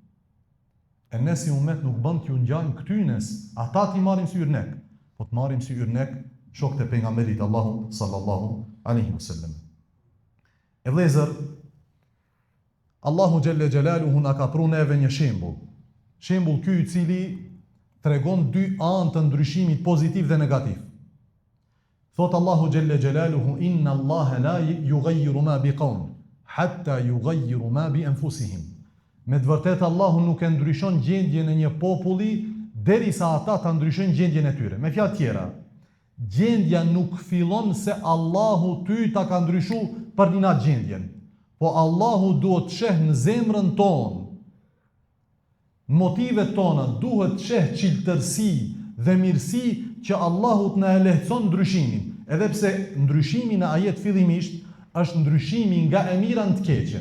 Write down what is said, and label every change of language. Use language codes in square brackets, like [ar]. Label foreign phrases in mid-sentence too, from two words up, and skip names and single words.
[sq] E ne si umet nuk bën t'ju ngjajmë këtynes, ata t'i marrim si yrnek, po të marrim si yrnek shokët e pejgamberit Allahu [ar] صلى الله عليه وسلم. [sq] E vëllezër, Allahu [ar] جل جلاله [sq] na ka pru neve një shembull. Shembull ky i cili tregon dy anë të ndryshimit pozitiv dhe negativ. Thot Allahu [ar] جل جلاله إن الله لا يغير ما بقوم حتى يغيروا ما بأنفسهم. [sq] Me të vërtetë Allahu nuk e ndryshon gjendjen e një populli derisa ata ta ndryshojnë gjendjen e tyre. Me fjalë tjera, gjendja nuk fillon se Allahu ty ta ka ndryshuar për një natë gjendjen, po Allahu duhet të sheh në zemrën tonë, në motivet tona duhet të sheh çiltërsi dhe mirësi që Allahu të na e lehtëson ndryshimin, edhe pse ndryshimi në ajet fillimisht është ndryshimi nga e mira në të keqen.